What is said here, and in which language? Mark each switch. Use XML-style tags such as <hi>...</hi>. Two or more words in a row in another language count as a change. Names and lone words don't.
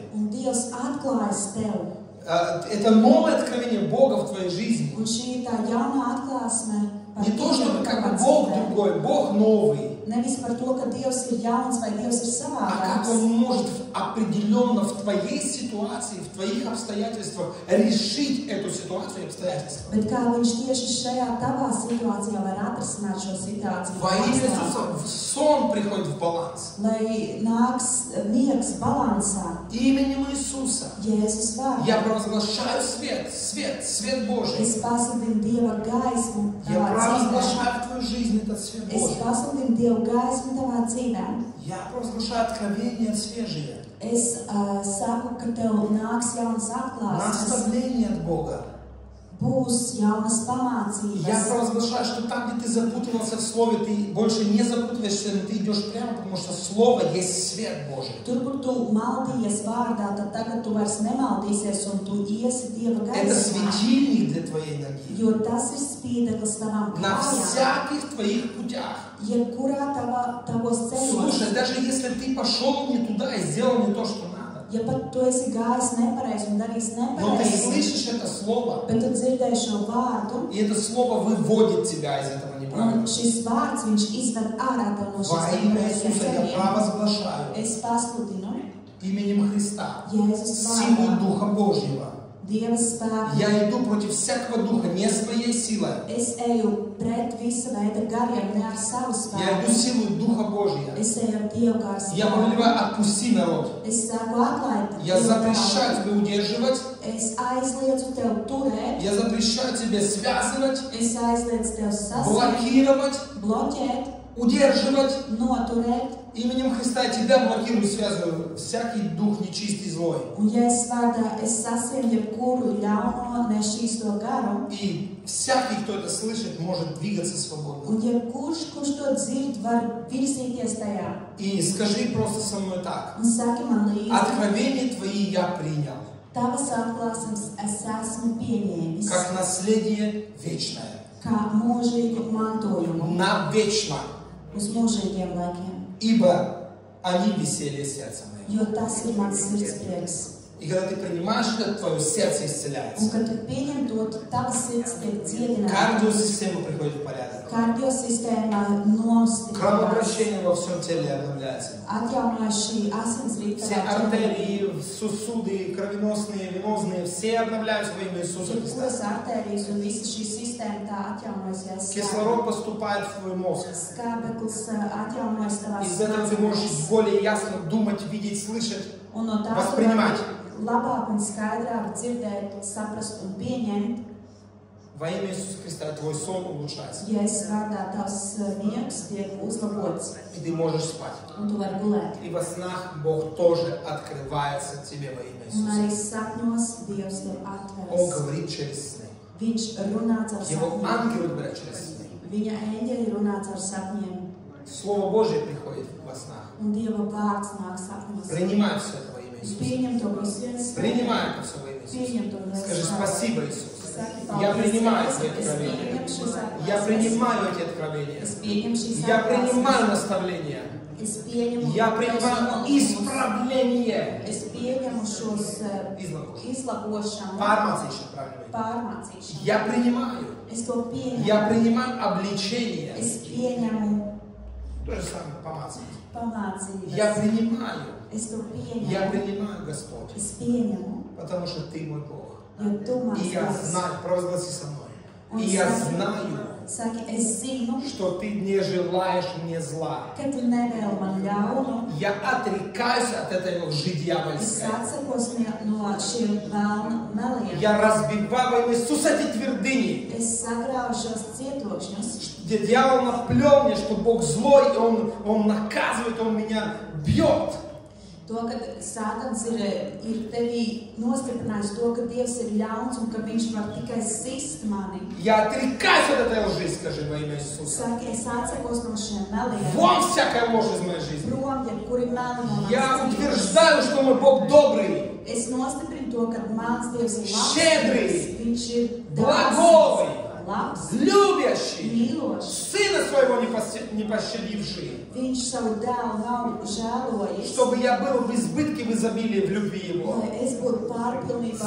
<lv>un Dievs atklājas tev.</lv> <ru>Это новое откровение Бога в твоей жизни.</ru> <lv>Un šī ir tā jaunā atklāsme par</lv> <ru>Не то, чтобы</ru> <lv>Dievu</lv> <ru>как</ru> <lv>tavā</lv> <ru>бы Бог</ru> <lv>dzīvē.</lv> <ru>другой, Бог новый.</ru> <lv>Nevis par to, ka Dievs ir jauns vai Dievs ir</lv> <ru>А как</ru> <lv>savādāks.</lv> <ru>Он может определенно в твоей ситуации, в твоих обстоятельствах решить эту ситуацию и обстоятельства.</ru> <lv>Bet kā viņš tieši šajā tavā situācijā var atrisināt šo situāciju?</lv> <ru>Во имя Иисуса сон приходит в баланс.</ru> <lv>Lai nāks miegs balansā.</lv> <ru>Именем Иисуса</ru> <lv>Jēzus vārdā.</lv> <ru>я провозглашаю свет Божий.</ru> <lv>Es pasludinu Dieva gaismu</lv> <ru>Я</ru> <lv>tavā dzīvē.</lv> <ru>провозглашаю в твою жизнь этот свет</ru> <lv>Es</lv> <ru>Божий.</ru> <lv>pasludinu Dieva gaismu tavā dzīvē.</lv> <ru>Я провозглашаю откровение свежее.</ru> <lv>Es saku, ka tev nāks jaunas atklāsmes,</lv> <ru>Наставление от Бога.</ru> <lv>būs jaunas</lv> <ru>Я</ru> <lv>pamācības.</lv> <ru>провозглашаю, что там, где ты запутывался в Слове, ты больше не запутываешься, но ты идешь прямо, потому что Слово есть свет Божий.</ru> <lv>Tur, kur tu maldījies vārdā, tad tagad tu vairs nemaldīsies un tu iesi Dieva</lv> <ru>Это</ru> <lv>gaismā.</lv> <ru>светильник для твоей ноги.</ru> <lv>Jo tas ir spīdeklis tavām</lv> <ru>На</ru> <lv>kājām,</lv> <ru>всяких твоих путях.</ru> <lv>jebkurā tavos ceļos.</lv> <ru>Слушай, даже если ты пошел не туда и сделал не то, что надо,</ru> <lv>Ja pat tu esi gājis nepareizi un darījis</lv> <ru>но ты</ru> <lv>nepareizi,</lv> <ru>слышишь это Слово,</ru> <lv>bet tu dzirdēji šo vārdu,</lv> <ru>и это Слово выводит тебя из этого</ru> <lv>un</lv> <ru>неправильного.</ru> <lv>šis vārds, viņš izved ārā tev no</lv> <ru>Во</ru> <lv>šīs</lv> <ru>имя</ru> <lv>nepareizajiem</lv> <ru>Иисуса я</ru> <lv>ceļiem.</lv> <ru>провозглашаю</ru> <lv>Es pasludinu</lv> <ru>именем Христа</ru> <lv>Jēzus</lv> <ru>силу</ru> <lv>vārdā,</lv> <ru>Духа Божьего.</ru> <lv>Dieva spēku.</lv> <ru>Я иду против всякого духа, не своей силой.</ru> <lv>Es eju pret visa veida gariem, ne ar savu</lv> <ru>Я иду</ru> <lv>spēku.</lv> <ru>силой Духа Божьего.</ru> <lv>Es eju ar Dievu garu</lv> <ru>Я</ru> <lv>spēku.</lv> <ru>повелеваю, отпусти народ.</ru> <lv>Es saku atlaid.</lv> <ru>Я</ru> <lv>Dievu</lv> <ru>запрещаю</ru> <lv>tautu.</lv> <ru>тебе удерживать.</ru> <lv>Es aizliedzu tev turēt.</lv> <ru>Я запрещаю тебе связывать,</ru> <lv>Es aizliedzu tev sasniegt,</lv> <ru>блокировать,</ru> <lv>bloķēt,</lv> <ru>удерживать.</ru> <lv>noturēt.</lv> <ru>Именем Христа я тебя блокирую, связываю. Всякий дух нечистый, злой.</ru> <lv>Un ja es vārdā, es sasienu jebkuru ļauno, nešķīsto garu.</lv> <ru>И всякий, кто это слышит, может двигаться свободно.</ru> <lv>Un jebkurš, kurš to dzird, var virsīties tajā.</lv> <ru>И скажи просто со мной так.</ru> <lv>Un saki man līdzi,</lv> <ru>Откровения твои я принял.</ru> <lv>tavas atklāsmes es esmu pieņēmis.</lv> <ru>Как наследие вечное.</ru> <lv>Kā mūžīgu mantojumu</lv> <ru>Навечно.</ru> <lv>uz mūžīgiem laikiem.</lv> <ru>Ибо они веселье сердца моего.</ru> <lv>jo tas ir mans sirdsprieks.</lv> <ru>И когда ты принимаешь это, твое сердце</ru> <lv>Un,</lv> <ru>исцеляется.</ru> <lv>kad tu pieņem to, tava sirds tiek dziedināta.</lv> <ru>Кардиосистема приходит в порядок.</ru> <lv>Kardiosistēma nostiprināts.</lv> <ru>Кровообращение во всем теле обновляется.</ru> <lv>Atjaunojas šī asinsrite</lv> <ru>Все артерии, сосуды, кровеносные, венозные, все обновляются во имя Иисуса Христа.</ru> <lv>Jebkuras artērijas un visa šī sistēma tā atjaunojas.</lv> <ru>Кислород поступает в твой мозг.</ru> <lv>Skābeklis atjaunojas tavās</lv> <ru>Из этого ты можешь более ясно думать, видеть, слышать,</ru> <lv>un no tās tu</lv> <ru>воспринимать.</ru> <lv>labāk un skaidrāk dzirdēt, saprast un pieņemt.</lv> <ru>Во имя Иисуса Христа твой сон улучшается.</ru> <lv>Jēzus vārdā tavs miegs tiek uzlabots</lv> <ru>И ты можешь спать.</ru> <lv>un tu vari gulēt.</lv> <ru>И во снах Бог тоже открывается тебе во имя</ru> <lv>Un arī</lv> <ru>Иисуса.</ru> <lv>sapņos Dievs tev</lv> <ru>Он</ru> <lv>atveras.</lv> <ru>говорит через сны.</ru> <lv>Viņš runā caur</lv> <ru>Его</ru> <lv>sapņiem.</lv> <ru>ангелы говорят через сны.</ru> <lv>Viņa eņģeļi runā caur sapņiem.</lv> <ru>Слово Божье приходит во снах.</ru> <lv>Un Dieva vārds nāk sapņos.</lv> <ru>Принимай все это во имя Иисуса.</ru> <lv>Pieņem to visu Jēzus.</lv> <ru>Принимай это все во имя</ru> <lv>Pieņem</lv> <ru>Иисуса.</ru> <lv>to Jēzus.</lv> <ru>Скажи спасибо, Иисус.</ru> <lv>Saki,</lv> <ru>Я</ru> <lv>paldies,</lv> <ru>принимаю</ru> <lv>Jēzus.</lv> <ru>эти</ru> <lv>Es</lv> <ru>откровения.</ru> <lv>pieņemu šīs</lv> <ru>Я</ru> <lv>atklāsmes.</lv> <ru>принимаю эти откровения.</ru> <lv>Es pieņemu šīs</lv> <ru>Я</ru> <lv>atklāsmes.</lv> <ru>принимаю наставления.</ru> <lv>Es pieņemu</lv> <ru>Я принимаю исправление.</ru> <lv>Es pieņemu šos izlabošanu, Pārmācīšanu,</lv> <ru>правильно.</ru> <lv>pārmācīšanu.</lv> <ru>Я принимаю.</ru> <lv>Es to pieņemu.</lv> <ru>Я принимаю обличение.</ru> <lv>Es pieņemu</lv> <ru>То же самое, помазание.</ru> <lv>pamācības.</lv> <ru>Я принимаю.</ru> <lv>Es to pieņemu.</lv> <ru>Я принимаю, Господь.</ru> <lv>Es pieņemu,</lv> <ru>Потому что Ты мой Бог.</ru> <lv>jo tu mans</lv> <ru>И я</ru> <lv>Dievs.</lv> <ru>знаю, провозгласи со мной.</ru> <lv>Un</lv> <ru>И я</ru> <lv>saki-</lv> <ru>знаю,</ru> <lv>Saki, es zinu,</lv> <ru>что Ты не желаешь мне зла.</ru> <lv>ka tu nevēli man ļaunu.</lv> <ru>Я отрекаюсь от этой лжи</ru> <lv>Es</lv> <ru>дьявольской.</ru> <lv>atsakos no šiem vēlna meliem.</lv> <ru>Я разбиваю во имя Иисуса эти твердыни,</ru> <lv>Es sagrauju šos cietokšņus,</lv> <ru>где дьявол наплел мне, что Бог злой, и он наказывает, он меня бьет.</ru> <lv>to, ka Sātans ir tevī nostiprinājis to, ka Dievs ir ļauns un ka viņš var tikai sist mani.</lv> <ru>Я отрекаюсь от этой лжи, скажи во имя Иисуса.</ru> <lv>Saki, es atsakos no šiem meliem.</lv> <ru>Вон всякая ложь из моей жизни.</ru> <lv>Prom, jebkuri meli no manas</lv> <ru>Я</ru> <lv>dzīves.</lv> <ru>утверждаю, что мой Бог добрый,</ru> <lv>Es nostiprinu to, ka mans Dievs ir labs.</lv> <ru>Щедрый,</ru> <lv>Viņš ir</lv> <ru>благой,</ru> <lv>labs,</lv> <ru>любящий,</ru> <lv>mīlošs.</lv> <ru>Сына своего не пощадивший,</ru> <lv>Viņš savu dēlu nav žēlojis.</lv> <ru>чтобы я был в избытке, в изобилии, в любви Его.</ru> <lv>Lai es būtu pārpilnībā</lv>